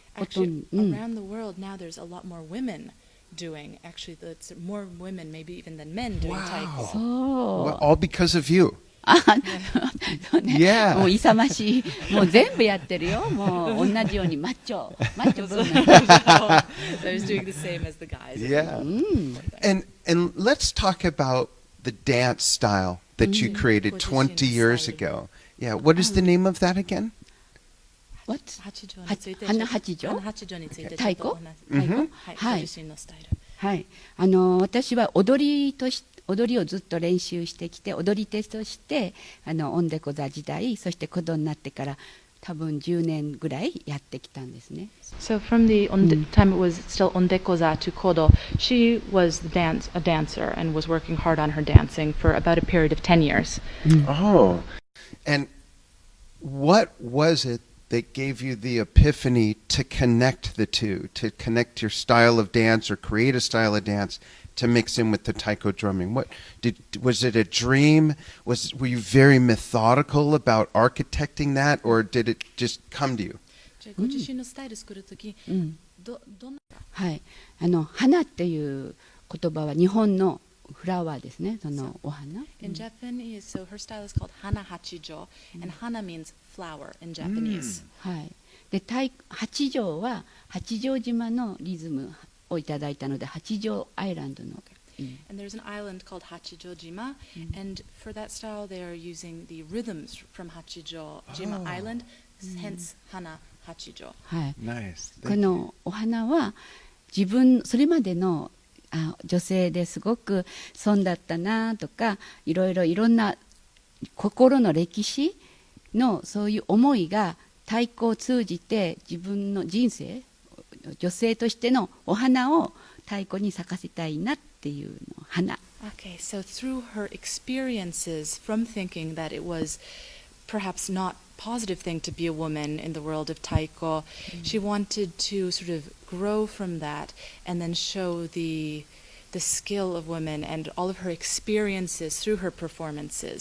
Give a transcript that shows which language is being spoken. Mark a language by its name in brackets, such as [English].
[English] Actually, around the world now, there's a lot more women doing. Actually, it's more women, maybe even than men, doing taiko. [Japanese] そう。 [English] Well, all because of you. [Japanese] そうね、 [English] Yeah. [Japanese] もう勇ましい、もう全部やってるよ。もう同じようにマッチョブーム。 [English] I was doing the same as the guys. Yeah. And let's talk about the dance style that you created 20 years ago. Yeah, what is the name of that again? What? [Japanese] 花八条について太鼓？はい、ご自身のスタイル。はい、私は踊りをずっと練習してきて、踊り手としてオンデコ座時代、そしてコドになってから多分10年ぐらいやってきたんですね。 [English] So from the time it was still ondekoza to kodo, she was a dancer and was working hard on her dancing for about a period of 10 years. Oh. And what was it that gave you the epiphany to connect the two, to connect your style of dance or create a style of dance to mix in with the taiko drumming? Was it a dream? Were you very methodical about architecting that, or did it just come to you? [Japanese] ご自身のスタイル作るとき、どんな？はい、花っていう言葉は日本のフラワーですね、そのお花。 [English] In Japanese, so her style is called hana hachijo, and hana means flower in Japanese. [Japanese] はい。で、八丈は八丈島のリズムをいただいたので、八丈アイランドの。 [English] And there's an island called Hachijojima, and for that style they are using the rhythms from Hachijojima Island, hence hana hachijo. [Japanese] はい。 [English] Nice. [Japanese] このお花は自分それまでの女性ですごく損だったなとか、いろんな心の歴史のそういう思いが太鼓を通じて自分の人生、女性としてのお花を太鼓に咲かせたいなっていうの花。 [English] Okay, so through her experiences from thinking that it was perhaps not positive thing to be a woman in the world of taiko, she wanted to sort of grow from that and then show the skill of women and all of her experiences through her performances.